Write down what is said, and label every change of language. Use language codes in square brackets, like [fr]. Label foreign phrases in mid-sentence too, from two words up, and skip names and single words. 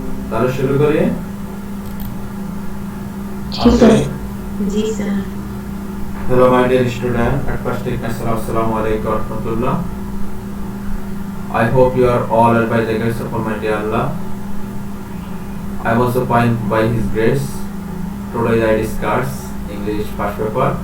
[bn] তাহলে শুরু করি। [hi] जी [en] Okay. [hi] सर। जी सर। [en] Hello my dear student. At first take myself [ar] السلام عليكم ورحمة الله. [en] I hope you are all well by the grace of Almighty Allah. I was appointed by His grace. Today I discuss English first paper.